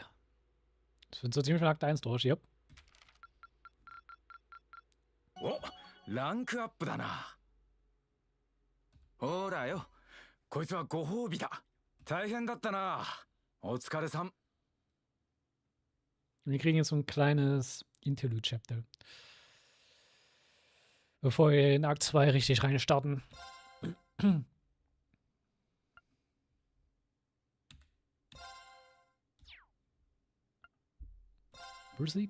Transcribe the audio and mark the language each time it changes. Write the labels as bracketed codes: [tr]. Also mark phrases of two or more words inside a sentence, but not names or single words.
[de] Das wird so ziemlich von Akt 1 durch, [en] yep. [ja] お、ランクアップだな。ほらよ、こいつはご褒美だ。大変だったな。お疲れさん。 [de] Wir kriegen jetzt so ein kleines Interlude-Chapter. Bevor wir in Akt 2 richtig reinstarten. [en] Proceed.